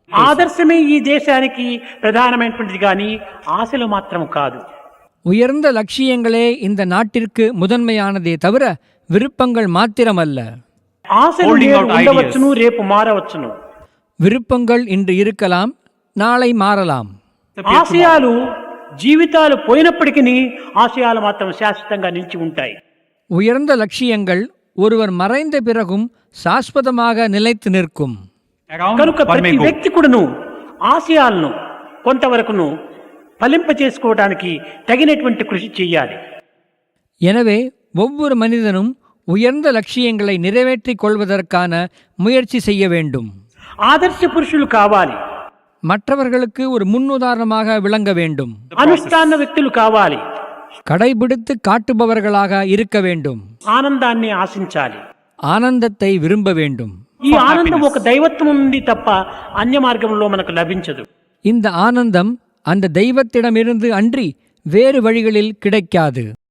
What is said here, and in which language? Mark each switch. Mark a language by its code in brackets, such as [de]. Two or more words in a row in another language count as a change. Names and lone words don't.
[te] ఆదర్శమే ఈ దేశానికి ప్రధానమైనటువంటిది కానీ ఆశలు మాత్రం కాదు. [ta] உயர்ந்த லட்சியங்களே இந்த நாட்டிற்கு முதன்மையானதே தவிர விருப்பங்கள் மாத்திரமல்ல. [te] ఆశలు నేడు ఉండవచ్చును, రేపు మారవచ్చును. [ta] விருப்பங்கள் இன்று இருக்கலாம், நாளை மாறலாம். [te] ఆశయాలు జీవితాలు పోయినప్పటికీ ఆశయాలు మాత్రం శాశ్వతంగా నిలిచి ఉంటాయి. [ta] உயர்ந்த லட்சியங்கள் ஒருவர் மறைந்த பிறகும் శాశ్వతமாக నిலைத்து நிற்கும். [te] కనుక ప్రతి వ్యక్తి కూడాను ఆశయాలను కొంతవరకును ఫలింప చేసుకోవడానికి తగినటువంటి కృషి చేయాలి. [ta] எனவே ஒவ்வொரு மனிதனும் உயர்ந்த லட்சியங்களை நிறைவேற்றிக் கொள்வதற்கான முயற்சி செய்ய வேண்டும். [te] ఆదర్శ పురుషులు కావాలి, [ta] மற்றவர்களுக்கு ஒரு முன்னுதாரணமாக விளங்க வேண்டும். [te] అనుష్ఠాన వ్యక్తులు కావాలి, [ta] கடைபிடித்து காட்டுபவர்களாக இருக்க வேண்டும். [te] ఆనందాన్ని ఆశించాలి. [ta] ஆனந்தத்தை விரும்ப வேண்டும். [te] ఈ ఆనందం ఒక దైవత్వం నుండి తప్ప అన్య మార్గంలో మనకు లభించదు. [ta] இந்த ஆனந்தம் அந்த தெய்வத்திடமிருந்து அன்றி வேறு வழிகளில் கிடைக்காது.